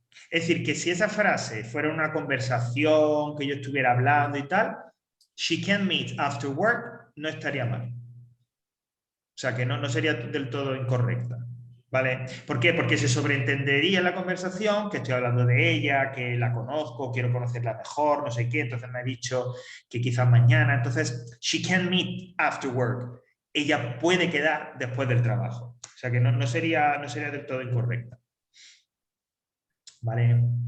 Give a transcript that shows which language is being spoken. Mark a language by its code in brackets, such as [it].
[es] Es decir, que si esa frase fuera una conversación que yo estuviera hablando y tal, [en] she can meet after work, [es] no estaría mal. O sea, que no sería del todo incorrecta. ¿Vale? ¿Por qué? Porque se sobreentendería en la conversación que estoy hablando de ella, que la conozco, quiero conocerla mejor, no sé qué, entonces me ha dicho que quizás mañana. Entonces, [en] she can meet after work. [es] Ella puede quedar después del trabajo. O sea, que no sería del todo incorrecta. ¿Vale?